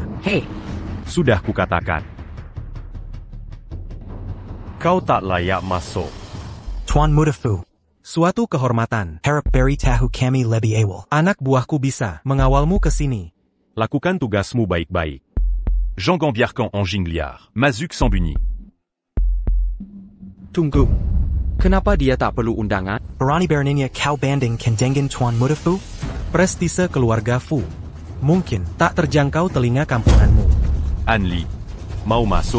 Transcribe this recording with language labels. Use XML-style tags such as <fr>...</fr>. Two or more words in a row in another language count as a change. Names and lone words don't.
<id>Hei, Sudah kukatakan, kau tak layak masuk. Tuan Mudafu. Suatu kehormatan. Harap beritahu kami lebih awal. Anak buahku bisa mengawalmu ke sini. Lakukan tugasmu baik-baik. Jean Gambiarcan en Jingliard. Mazuk Sambuni. tunggu. Kenapa dia tak perlu undangan? Berani beraninya kau banding kendengan Tuan Mudafu? Prestise keluarga Fu. Mungkin tak terjangkau telinga kampunganmu. Anli, mau masuk?</id>